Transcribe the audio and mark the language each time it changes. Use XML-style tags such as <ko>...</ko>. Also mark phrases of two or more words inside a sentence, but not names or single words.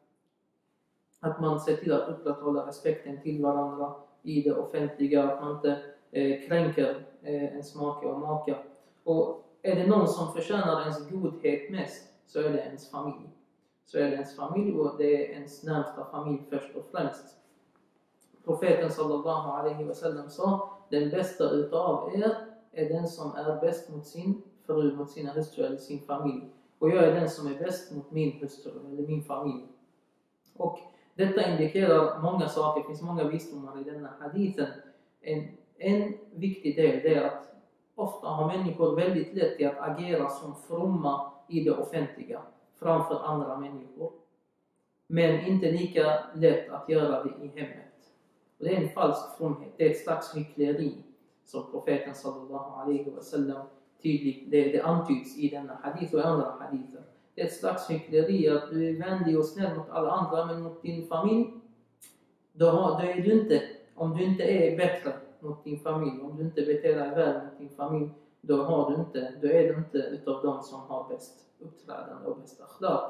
<sv>Att man ser till att upprätthålla respekten till varandra i det offentliga, att man inte kränker ens make och maka. Och är det någon som förtjänar ens godhet mest, så är det ens familj. Så är det ens familj, och det är ens närmsta familj först och främst. Profeten</sv> <ar>صلى الله عليه وسلم</ar> <sv>sa: den bästa utav er är den som är bäst mot sin fru, mot sina hustru eller sin familj. Och jag är den som är bäst mot min hustru eller min familj. Och detta indikerar många saker, det finns många visdomar i denna hadithen. En viktig del är att ofta har människor väldigt lätt till att agera som fromma i det offentliga framför andra människor. Men inte lika lätt att göra det i hemmet. Och det är en falsk fromhet, det är ett slags hyckleri som profeten</sv> <ar>صلى الله عليه وسلم</ar> <sv>tydligt, det antyds i denna hadith och andra hadither. Det är ett slags hyckleri att du är vänlig och snäll mot alla andra, men mot din familj, då är du inte, om du inte är bättre mot din familj, om du inte beter dig väl mot din familj, då är du inte utav de som har bäst uppträdande och bäst akhlaq.</sv>